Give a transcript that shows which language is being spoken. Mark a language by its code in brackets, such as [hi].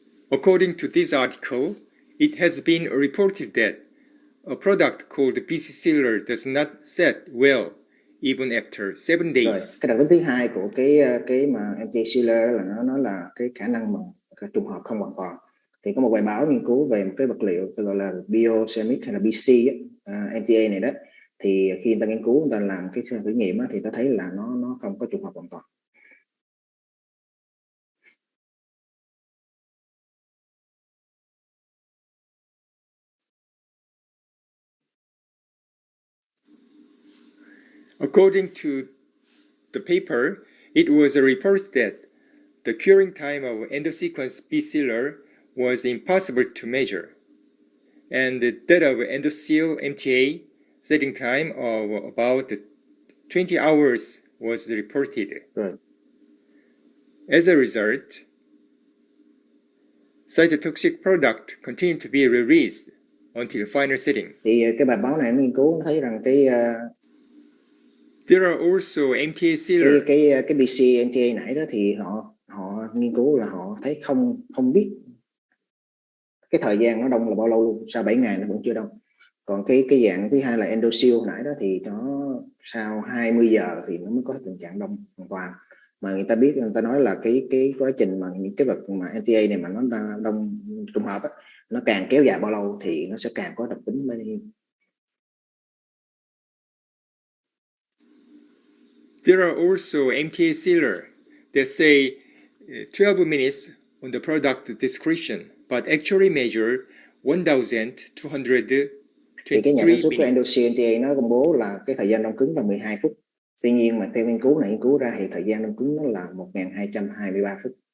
[en] According to this article, it has been reported that a product called BC sealer does not set well even after 7 days. [vi] Rồi, cái đặc tính thứ hai của cái mà MTA sealer là nó là cái khả năng mà trùng hợp không hoàn toàn. Thì có một bài báo nghiên cứu về một cái vật liệu gọi là biosemic hay là BC MTA này đó, thì khi người ta nghiên cứu, người ta làm cái thử nghiệm thì ta thấy là nó không có trùng hợp hoàn toàn. [en] According to the paper, it was reported that the curing time of endosequence B sealer was impossible to measure, and that of endoseal MTA setting time of about 20 hours was reported. Right. As a result, cytotoxic product continued to be released until final setting. [vi] Thì cái bài báo này nghiên cứu thấy rằng [en] there are also MTA sealer. [vi] Cái BC MTA nãy đó thì họ nghiên cứu là họ thấy không biết cái thời gian nó đông là bao lâu luôn, sau 7 ngày nó vẫn chưa đông. Còn cái dạng thứ hai là endoseal nãy đó thì nó sau 20 giờ thì nó mới có tình trạng đông hoàn toàn. Mà người ta biết, người ta nói là cái quá trình mà những cái vật mà MTA này mà nó đông trùng hợp á, nó càng kéo dài bao lâu thì nó sẽ càng có đặc tính bao nhiêu. [en] There are also MTA sealer that say 12 minutes on the product description, but actually measure 1,223 [vi] thì cái nhà sản xuất của [en] minutes. [vi] endoseal MTA nó công bố là cái thời gian đông cứng là 12 phút. Tuy nhiên mà theo nghiên cứu này nghiên cứu ra thì thời gian đông cứng nó là 1.223 phút.